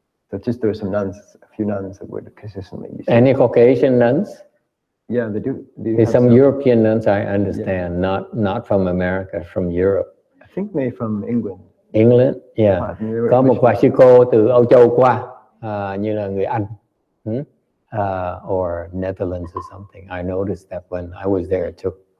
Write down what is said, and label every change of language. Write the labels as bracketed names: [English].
[English] So just there were some nuns, a few nuns that would consistently be. Any Caucasian nuns? Yeah, they do. There's some European nuns, I understand, yeah. Not from America, from Europe. I think maybe from England. England, yeah. [Vietnamese] Có một vài sư cô từ Âu Châu qua, như là người Anh, [English] or Netherlands or something. I noticed that when I was there too.